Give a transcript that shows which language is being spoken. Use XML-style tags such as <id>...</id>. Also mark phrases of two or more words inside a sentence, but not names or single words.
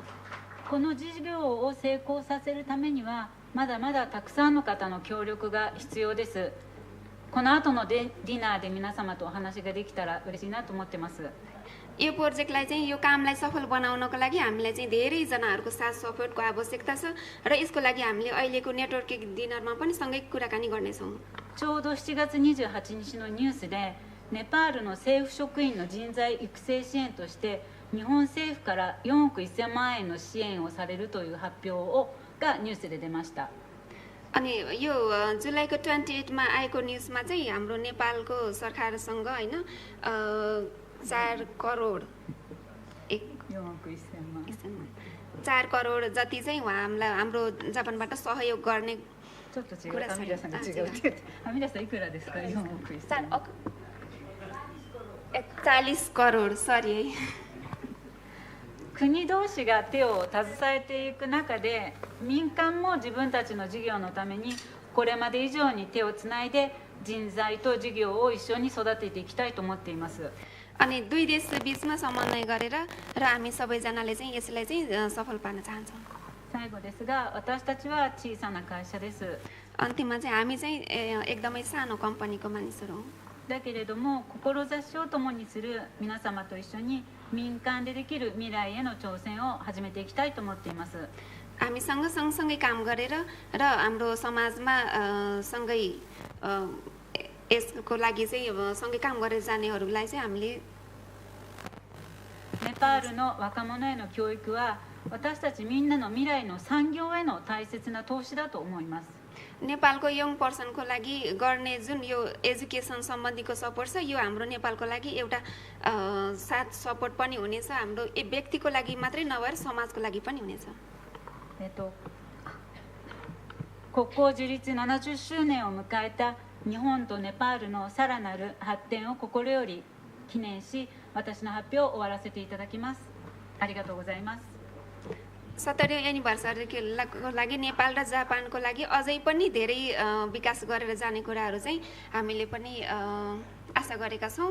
<ja>この事業を成功させるためにはまだまだたくさんの方の協力が必要です この後のディナーで皆様とお話ができたら嬉しいなと思ってます</ja> <ne>यो प्रोजेक्टलाई चाहिँ यो कामलाई सफल बनाउनको लागि हामीलाई चाहिँ धेरैजनाहरूको साथ सपोर्टको आवश्यकता छ र यसको लागि हामीले अहिलेको</ne> <en>networking dinnerमा</en> <ne>पनि सँगै कुराकानी गर्नेछौँ</ne> <ja>ちょうど7月28日のニュースでネパールの政府職員の人材育成支援として日本政府から4億1000万円の支援をされるという発表がニュースで出ました</ja> <ne>अनि यो जुलाईको 28 मा आएको न्युजमा चाहिँ हाम्रो नेपालको सरकारसँग हैन 4 करोड 4 करोड जति चाहिँ उहाँलाई हाम्रो जापानबाट सहयोग गर्ने</ne> <ja>ちょっと違うアミラさんが違うって言ってアミラさんいくらですか4億1000万</ja> <ne>40 करोड सरी</ne> <ja>国同士が手を携えていく中で民間も自分たちの事業のためにこれまで以上に手をつないで人材と事業を一緒に育てていきたいと思っています</ja> <ne>अनि दुई देश बीचमा समन्वय गरेर र हामी सबैजनाले चाहिँ यसलाई चाहिँ सफल पार्न चाहन्छौँ</ne> <ja>最後ですが私たちは小さな会社です</ja> <ne>अन्तिममा चाहिँ हामी चाहिँ एकदमै सानो कम्पनीको मानिसहरू हौँ।</ne> <ja>だけれども志を共にする皆様と一緒に民間でできる未来への挑戦を始めていきたいと思っています。</ja> <ne>हामीसँग सँगसँगै काम गरेर र हाम्रो समाजमा सँगै यसको लागि चाहिँ सँगै काम गरेर जानेहरूलाई चाहिँ हामीले</ne> <ja>ネパールの若者への教育は私たちみんなの未来の産業への大切な投資だと思います。</ja> <ne>नेपालको</ne> <en>young personको</en> <ne>लागि गर्ने जुन यो एजुकेसन सम्बन्धीको सपोर्ट छ यो हाम्रो नेपालको लागि एउटा साथ सपोर्ट पनि हुनेछ हाम्रो व्यक्तिको लागि मात्रै नभएर समाजको लागि पनि हुनेछ।</ne> <ja>国交樹立70周年を迎えた日本とネパールのさらなる発展を心より記念し私の発表を終わらせていただきます。ありがとうございます。</ja> <ne>70 एनिभर्सरीको लागि नेपाल र जापानको लागि अझै पनि धेरै विकास गरेर जाने कुराहरू चाहिँ हामीले पनि आशा गरेका छौँ।</ne>